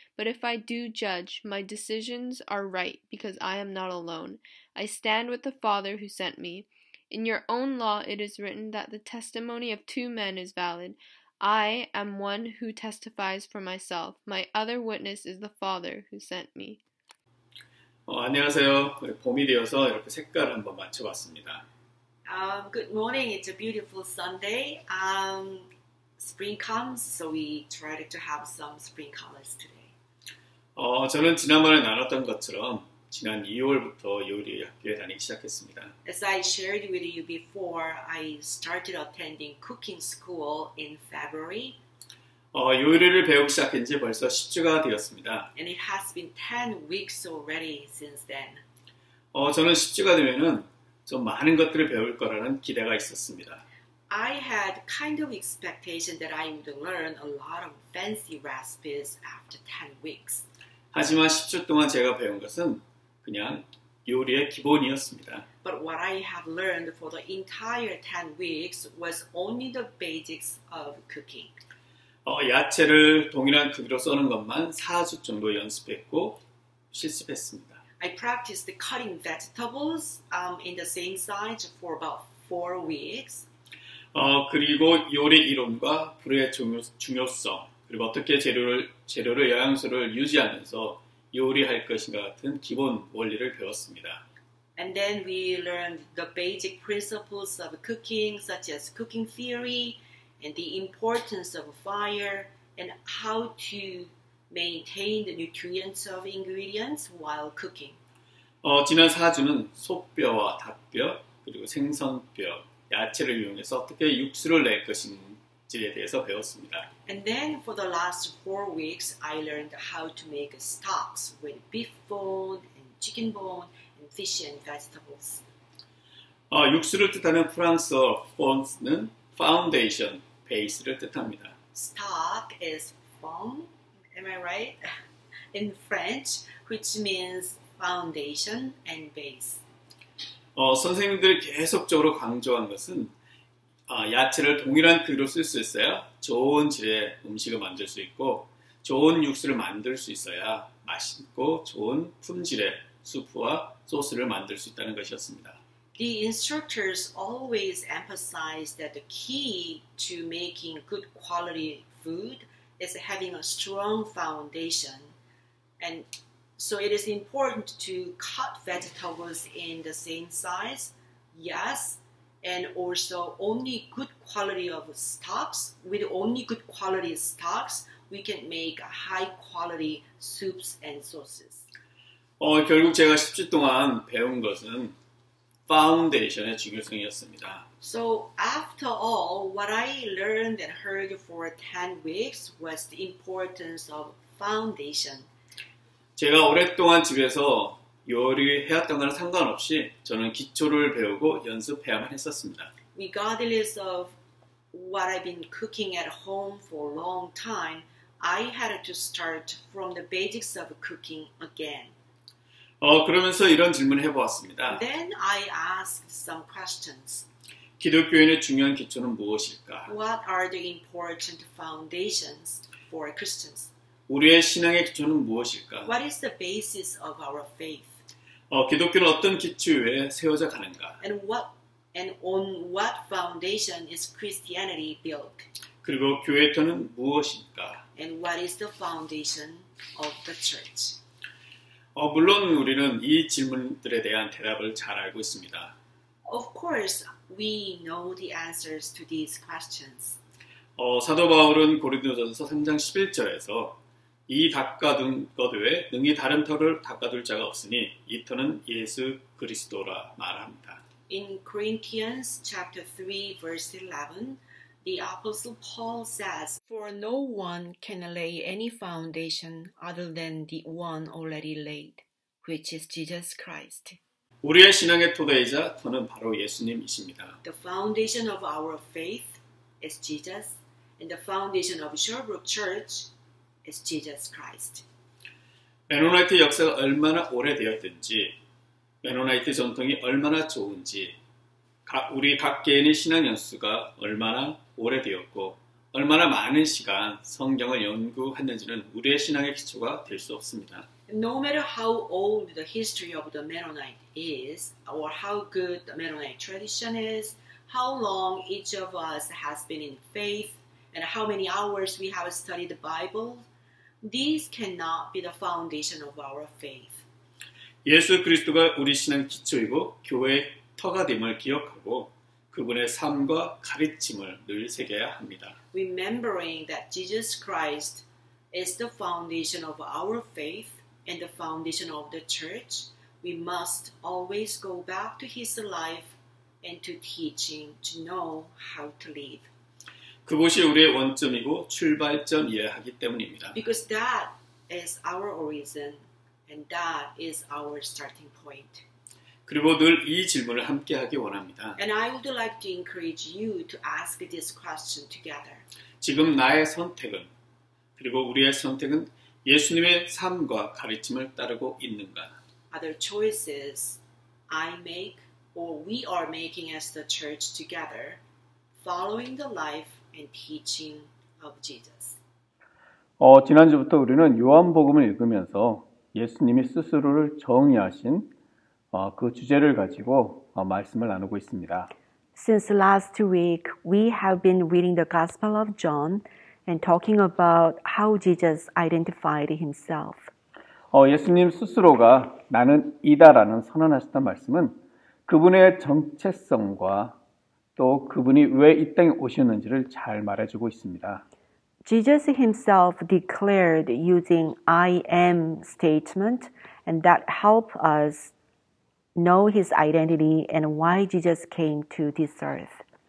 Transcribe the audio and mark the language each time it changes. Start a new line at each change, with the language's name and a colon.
English: But if I do judge, my decisions are right because I am not alone. I stand with the Father who sent me. In your own law it is written that the testimony of two men is valid. I am one who testifies for myself. My other witness is the Father who sent me.
Korean: 안녕하세요. 봄이 되어서 이렇게 색깔을 한번 맞춰봤습니다.
English: Good morning. It's a beautiful Sunday. Spring comes, so we tried to have some spring colors today.
Korean: 저는 지난번에 나눴던 것처럼 지난 2월부터 요리 학교에 다니기 시작했습니다.
English: As I shared with you before, I started attending cooking school in February.
Korean: 요리를 배우기 시작한 지 벌써 10주가 되었습니다.
English: And it has been 10 weeks already since then.
Korean: 저는 10주가 되면은 좀 많은 것들을 배울 거라는 기대가 있었습니다.
English: I had kind of expectation that I would learn a lot of fancy recipes after 10 weeks.
Korean: 하지만 10주 동안 제가 배운 것은 그냥 요리의 기본이었습니다.
English: But what I have learned for the entire 10 weeks was only the basics of cooking.
Korean: 야채를 동일한 크기로 써는 것만 4주 정도 연습했고 실습했습니다.
English: I practiced cutting vegetables in the same size for about 4 weeks.
Korean: 그리고 요리 이론과 불의 중요성, 그리고 어떻게 재료의 영양소를 유지하면서 요리할 것인가 같은 기본 원리를 배웠습니다.
English: And then we learned the basic principles of cooking, such as cooking theory and the importance of fire and how to maintain the nutrients of ingredients while cooking.
Korean: 지난 4주는 소뼈와 닭뼈, 그리고 생선뼈, 야채를 이용해서 어떻게 육수를 낼 것인지에 대해서 배웠습니다.
English: And then for the last 4 weeks, I learned how to make stocks with beef bone and chicken bone and fish and vegetables.
Korean: 육수를 뜻하는 프랑스어 폰스는 파운데이션, 베이스를 뜻합니다.
English: Stock is fond, am I right? In French, which means foundation and base.
Korean: 선생님들이 계속적으로 강조한 것은 야채를 동일한 크기로 쓸 수 있어야 좋은 질의 음식을 만들 수 있고 좋은 육수를 만들 수 있어야 맛있고 좋은 품질의 수프와 소스를 만들 수 있다는 것이었습니다.
English: The instructors always emphasize that the key to making good quality food is having a strong foundation. And so it is important to cut vegetables in the same size, yes, and also only good quality of stocks. With only good quality stocks, we can make high quality soups and sauces.
Korean: 결국 제가 10주 동안 배운 것은 파운데이션의 중요성이었습니다.
English: So after all, what I learned and heard for 10 weeks was the importance of foundation.
Korean: 제가 오랫동안 집에서 요리해왔던 거랑 상관없이 저는 기초를 배우고 연습해야만 했었습니다.
English: Regardless of what I've been cooking at home for a long time, I had to start from the basics of cooking again.
Korean: 그러면서 이런 질문을 해보았습니다.
English: Then I asked some questions.
Korean: 기독교인의 중요한 기초는 무엇일까?
English: What are the important foundations for Christians?
Korean: 우리의 신앙의 기초는 무엇일까?
English: What is the basis of our faith?
Korean: 기독교는 어떤 기초 위에 세워져 가는가?
English: And on what foundation is Christianity built?
Korean: 그리고 교회터는 무엇일까?
English: And what is the foundation of the church?
Korean: 물론 우리는 이 질문들에 대한 대답을 잘 알고 있습니다.
English: Of course, we know the answers to these questions.
Korean: 사도 바울은 고린도전서 3장 11절에서 이 닦아둔 것 외에 능히 다른 터를 닦아둘 자가 없으니 이 터는 예수 그리스도라 말합니다.
English: In Corinthians chapter 3 verse 11, the apostle Paul says, "For no one can lay any foundation other than the one already laid, which is Jesus Christ."
Korean: 우리의 신앙의 토대이자 터는 바로 예수님이십니다.
English: The foundation of our faith is Jesus, and the foundation of Sherbrooke Church is Jesus Christ.
Korean: 메노나이트 역사가 얼마나 오래되었든지 메노나이트 전통이 얼마나 좋은지 우리 각 개인의 신앙 연수가 얼마나 오래되었고 얼마나 많은 시간 성경을 연구했는지는 우리의 신앙의 기초가 될 수 없습니다.
English: No matter how old the history of the Mennonite is, or how good the Mennonite tradition is, how long each of us has been in faith, and how many hours we have studied the Bible, these cannot be the foundation of our faith.
Korean: 예수 그리스도가 우리 신앙의 기초이고 교회의 터가 됨을 기억하고 그분의 삶과 가르침을 늘 새겨야 합니다.
English: Remembering that Jesus Christ is the foundation of our faith and the foundation of the church, we must always go back to his life and to teaching to know how to live.
Korean: 그곳이 우리의 원점이고 출발점이어야 하기 때문입니다.
English: Because that is our origin and that is our starting point.
Korean: 그리고 늘 이 질문을 함께 하기 원합니다.
English: And I would like to encourage you to ask this question together.
Korean: 지금 나의 선택은 그리고 우리의 선택은 예수님의 삶과 가르침을 따르고 있는가?
English: Are there choices I make or we are making as the church together, following the life and teaching of Jesus?
Korean: 지난주부터 우리는 요한복음을 읽으면서 예수님이 스스로를 정의하신 그 주제를 가지고 말씀을 나누고 있습니다.
English: Since last week, we have been reading the Gospel of John and talking about how Jesus identified himself.
Korean: 예수님 스스로가 나는 이다라는 선언하셨던 말씀은 그분의 정체성과 또 그분이 왜 이 땅에 오셨는지를 잘 말해주고 있습니다.
English: Jesus himself declared using I am statement, and that help us know his identity and why Jesus came to this earth.